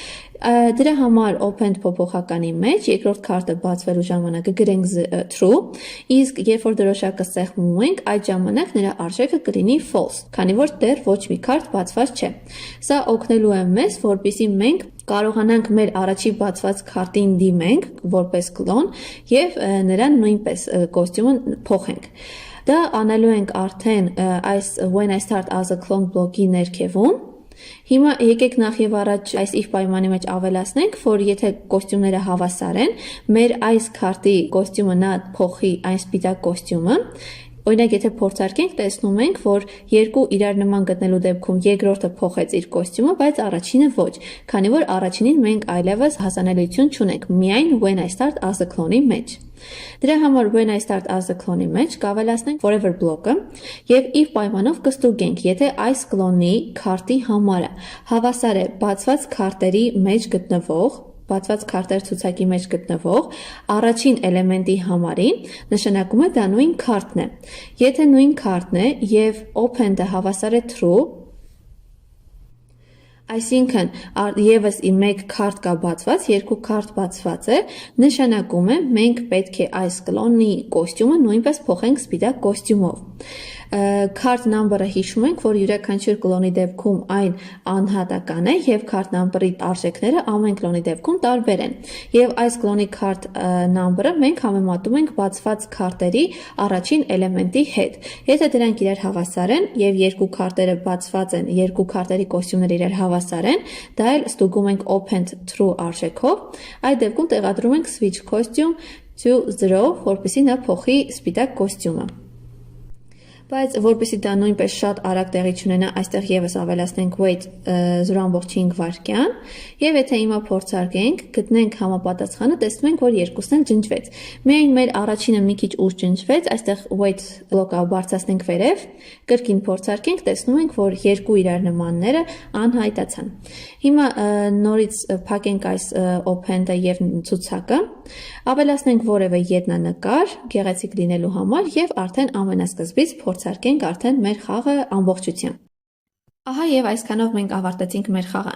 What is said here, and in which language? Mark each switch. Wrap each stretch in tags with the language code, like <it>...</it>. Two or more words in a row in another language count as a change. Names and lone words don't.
<hy>Դրա համար open փոփոխականի մեջ երկրորդ քարտը բացվելու ժամանակ գրենք true, իսկ երբ որ դրոշակը սեղմում ենք, այդ ժամանակ նրա արժեքը կլինի false, քանի որ դեռ ոչ մի քարտ բացված չէ։ Սա օգնելու է մեզ, որպեսզի մենք կարողանանք մեր առաջի բացված քարտին դիմենք որպես կլոն եւ նրան նույնպես կոստյումը փոխենք։ Դա անելու ենք արդեն այս</hy> <en>when I start as a clone block-</en> <hy>ի ներքևում։ Հիմա եկեք նախ եւ առաջ այս if պայմանի մեջ ավելացնենք, որ եթե կոստյումները հավասար են, մեր այս քարտի կոստյումը նա փոխի այն սպիտակ կոստյումը։ Օրինակ եթե փորձարկենք, տեսնում ենք, որ երկու իրար նման գտնելու դեպքում երկրորդը փոխեց իր կոստյումը, բայց առաջինը ոչ, քանի որ առաջինին մենք այլևս հասանելիություն չունենք, միայն</hy> <en>when I start as a clone-</en> <hy>ի մեջ։ Դրա համար</hy> <en>when I start as a clone-</en> <hy>ի մեջ կավելացնենք</hy> <en>forever block-</en> <hy>ը եւ if պայմանով կստուգենք, եթե այս կլոնի քարտի համարը հավասար է բացված քարտերի մեջ գտնվող բացված քարտեր ցուցակի մեջ գտնվող առաջին էլեմենտի համարին, նշանակում է դա նույն քարտն է։ Եթե նույն քարտն է եւ open-ը հավասար է true, այսինքն եւս մեկ քարտ կա բացված, երկու քարտ բացված է, նշանակում է մենք պետք է այս կլոնի կոստյումը նույնպես փոխենք սպիտակ կոստյումով։</hy> <en>Card number-</en> <hy>ը հիշում ենք, որ յուրաքանչյուր կլոնի դեպքում այն անհատական է եւ</hy> <en>card number-</en> <hy>ի արժեքները ամեն կլոնի դեպքում տարբեր են։ Եվ այս կլոնի</hy> <en>card number-</en> <hy>ը մենք համեմատում ենք բացված քարտերի առաջին էլեմենտի հետ։ Եթե դրանք իրար հավասար են եւ երկու քարտերը բացված են, երկու քարտերի կոստյումները իրար հավասար են, դա էլ ստուգում ենք</hy> <en>opened true</en> <hy>արժեքով։ Այդ դեպքում տեղադրում ենք</hy> <en>switch costume to 0,</en> <hy>որպեսզի նա փոխի սպիտակ կոստյումը։ Բայց որպեսզի դա նույնպես շատ արագ տեղի չունենա, այստեղ եւս ավելացնենք wait 0.5 վայրկյան, եւ եթե հիմա փորձարկենք, գտնենք համապատասխանը, տեսնում ենք, որ երկուսն էլ ջնջվեց։ Միայն մեր առաջինը մի քիչ ուշ ջնջվեց, այստեղ</hy> <en>wait block-</en> <hy>ը բարձրացնենք վերև, կրկին փորձարկենք, տեսնում ենք, որ երկու իրար նմանները անհայտացան։ Հիմա նորից փակենք այս open-ը եւ ցուցակը, ավելացնենք որևէ ետնանկար, գեղեցիկ լինելու համար եւ արդեն ամենասկզբից փորձարկենք արդեն մեր խաղը ամբողջությամբ։ Ահա եւ այսքանով մենք ավարտեցինք մեր խաղը</hy>